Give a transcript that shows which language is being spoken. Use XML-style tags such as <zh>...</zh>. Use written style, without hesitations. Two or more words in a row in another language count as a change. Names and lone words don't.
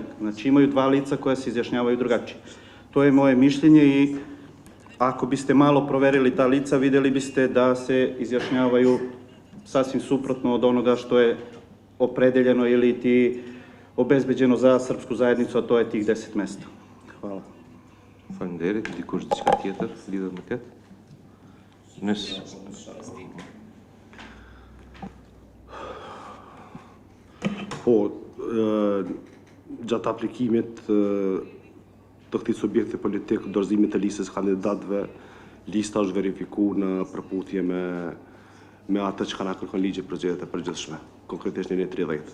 <sr>Znači imaju dva lica koja se izjašnjavaju drugačije. To je moje mišljenje i ako biste malo proverili ta lica, vidjeli biste da se izjašnjavaju sasvim suprotno od onoga što je opredeljeno ili ti obezbeđeno za srpsku zajednicu, a to je tih 10 mesta. Hvala.</sr> <sq>Faleminderit, dikush diçka tjetër lidhet me këtë? Po, gjatë aplikimit të këtij subjekti politik, dorëzimit të listës kandidatëve, lista është verifiku në përputhje me atë që na kërkon ligji për zgjedhjet e përgjithshme, konkretisht në 30.</sq>